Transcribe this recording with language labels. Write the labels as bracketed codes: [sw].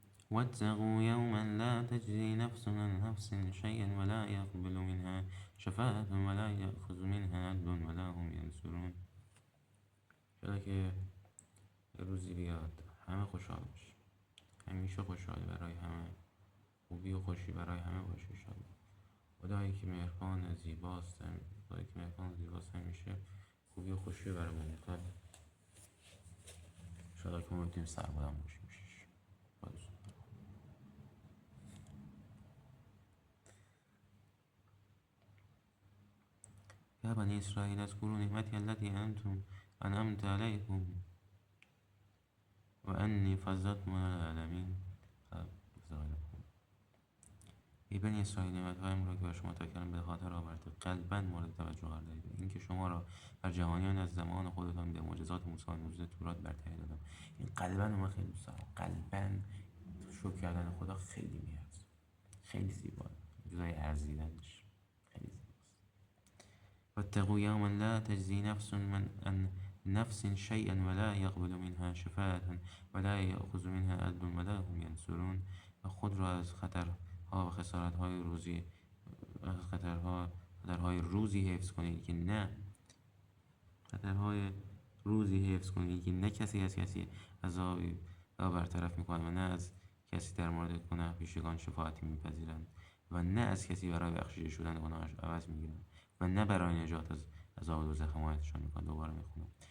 [ar] واتقوا يوما لا تجزي نفس عن نفس شيئا ولا يقبل منها شفاعة ولا يأخذ منها عدل ولا هم ينصرون. [fa] شاید که روزی بیاد همه خوشحال باشی، همیشه خوشحالی برای همه، خوبی و خوشی برای همه باشه. انشالله خدایی که مهربان زیباست، خدایی که مهربان زیباست همیشه خوبی و خوشی برای ما میخواد. انشالله که ما بتونیم سربلند باشیم. [ar] يا بني إسرائيل اذكروا نعمتي التي أنعمت عليكم وأني فضلتكم على العالمین. [fa] ای بنی اسرائیل، نعمتهایم را که بر شما کردم به خاطر آورده، قلبا مورد توجه قرار دهید. اینکه شما را بر جهانیان از زمان خودتان به معجزات موسی و موجزات تورات برتری دادم. این قلبا رو من خیلی دوست دارم. قلبا شکر کردن خدا خیلی میارزه، خیلی زیباست، جزای ارزیدنش خیلی زیباست. [ar] واتقوا یوما لا تجزی نفس عن نفس شیئا ولا یقبل منها شفاعة ولا یأخذ منها عدل ولا هم ینصرون. [fa] و خود را از خطرها و خسارتهای روزی، خطرهای روزی حفظ کنید که نه خطرهای روزی حفظ کنید که نه کسی از کسی عذابی را برطرف میکنند و نه از کسی در مورد گناه پیشگان شفاعتی میپذیرند و نه از کسی برای بخشیده شدن گناهش عوض میگیرند و نه برای نجات از عذاب دوزخ حمایتشان میکنند. دوباره میخونم.